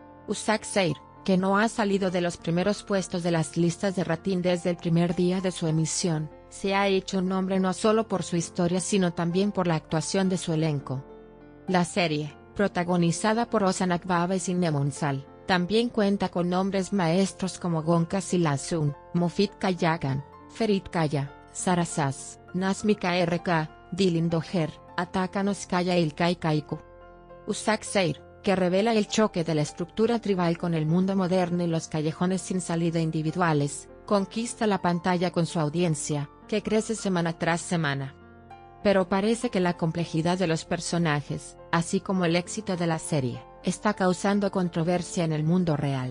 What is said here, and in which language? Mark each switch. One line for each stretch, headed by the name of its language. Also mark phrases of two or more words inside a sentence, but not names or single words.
Spanish: Usac Seir, que no ha salido de los primeros puestos de las listas de rating desde el primer día de su emisión, se ha hecho un nombre no solo por su historia sino también por la actuación de su elenco. La serie, protagonizada por Ozan Akbaba y Sinne Monsal, también cuenta con nombres maestros como Gonca Silasun, Mofit Kayagan, Ferit Kaya, Sara Sass, Nazmika RK, Dilin Doher, Atakan Oskaya y Ilkay Kaiku. Usak Seir, que revela el choque de la estructura tribal con el mundo moderno y los callejones sin salida individuales, conquista la pantalla con su audiencia, que crece semana tras semana. Pero parece que la complejidad de los personajes, así como el éxito de la serie, está causando controversia en el mundo real.